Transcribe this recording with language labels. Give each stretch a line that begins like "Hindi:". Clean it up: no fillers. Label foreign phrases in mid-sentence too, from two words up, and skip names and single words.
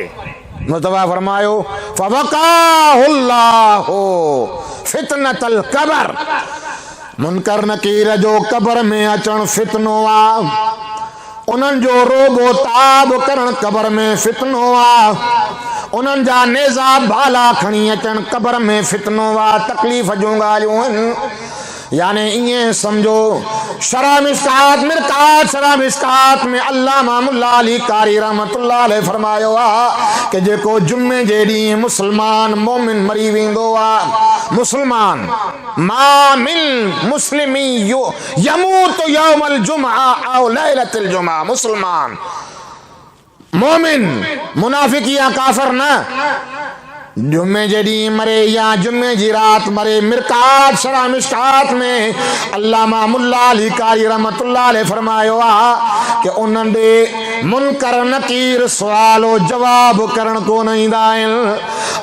Sindhi: मुस्तफा फरमायो
Arabic: فوقاه الله فتنة القبر,
Sindhi: मुनकर नकीर जो क़ब्र में अचण फितनो आ, उन्हनि जो रोबो ताब करण क़ब्र में फितनो आ, उन्हनि जा नेज़ा भाला खणी अचण क़ब्र में फितनो आ, तकलीफ़ जूं ॻाल्हियूं आहिनि। यानी इएं समझो शरा मिस्कात मिरकात शरा मिस्कात में अल्लामा मुल्ला अली कारी
Arabic: رحمة الله عليه
Sindhi: फरमायो आ कि जेको जुमे जे ॾींहुं मुस्लमान मोमिन मरी वेंदो आ, मुस्लमान
Arabic: ما من مسلم يموت يوم الجمعة أو ليلة الجمعة,
Sindhi: मुस्लमान मोमिन मुनाफिक या काफिर न, जुम्मे जे ॾींहुं मरे या जुम्मे जी रात मरे। मिरकात शरा मिस्कात में अल्लामा मुल्ला अली कारी
Arabic: رحمة الله عليه
Sindhi: फरमायो आ कि उन्हनि ॾे मुनकर नकीर सुवालो जवाब करण कोन ईंदा आहिनि।